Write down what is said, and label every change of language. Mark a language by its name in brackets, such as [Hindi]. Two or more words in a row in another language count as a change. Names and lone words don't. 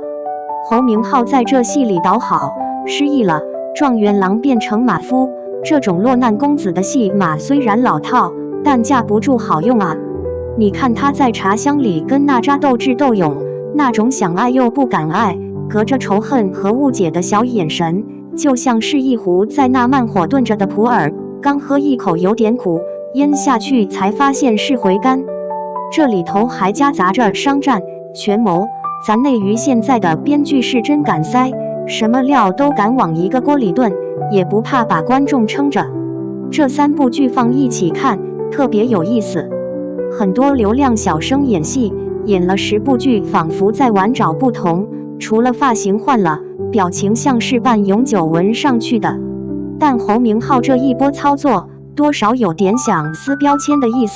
[Chinese] 侯明昊在這戲裡倒好，失憶了，狀元郎變成馬夫，這種落難公子的戲碼雖然老套，但架不住好用啊。你看他在茶香裡跟娜扎鬥智鬥勇， 那種想愛又不敢愛，隔着仇恨和誤解的小眼神，就像是一壺在那慢火燉着的普洱，剛喝一口有點苦，咽下去才發現是回甘。這裡頭還夾雜着商戰、權謀，咱內娛現在的編劇是真敢塞，什麼料都敢往一個鍋裡燉，也不怕把觀眾撐着。這3部劇放一起看，特別有意思。很多流量小生演戲，演了10部劇，仿佛在玩找不同，除了髮型換了，表情像是扮永久紋上去的。但侯明昊這一波操作，多少有點想撕標籤的意思。